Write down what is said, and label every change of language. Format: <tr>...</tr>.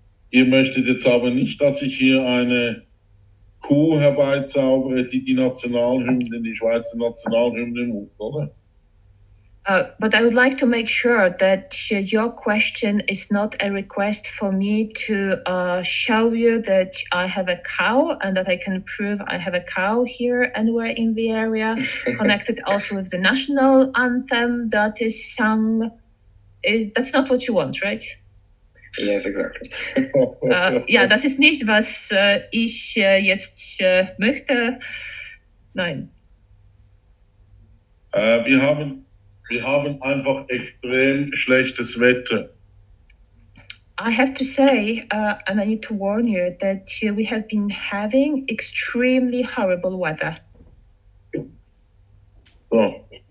<de>Ihr möchtet jetzt aber nicht, dass ich hier eine Kuh herbeizaubere, die Nationalhymne, die Schweizer Nationalhymne muss, oder?</de> <en>But I would like to make sure that your question is not a request for me to show you that I have a cow and that I can prove I have a cow here anywhere in the area, connected also with the national anthem that is sung. That's not what you want, right? Yes, exactly.</en> <de>Ja, das ist nicht, was ich jetzt möchte. Nein. Wir haben einfach extrem schlechtes Wetter.</de> <en>I have to say, and I need to warn you, that we have been having extremely horrible weather. So.</en>